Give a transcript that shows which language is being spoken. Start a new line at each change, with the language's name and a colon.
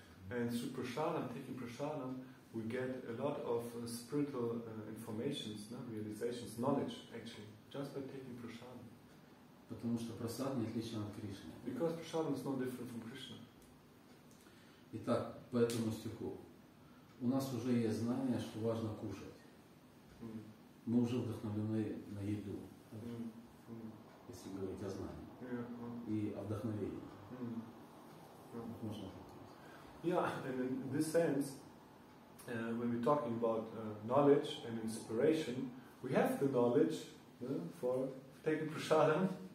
English: And through prasadam, taking prasadam, we get a lot of spiritual informations, realizations, knowledge, actually, just by taking prasadam.
Russian: Потому что просад не отличен от Кришны.
English: Because prasadam is no different from Krishna.
Russian: Итак, по этому стиху. У нас уже есть знание, что важно кушать. Мы уже вдохновлены на еду, если говорить о знании. И о вдохновении. Можно так.
English: Yeah, and in this sense, when we're talking about knowledge and inspiration, we have the knowledge for taking prasadam.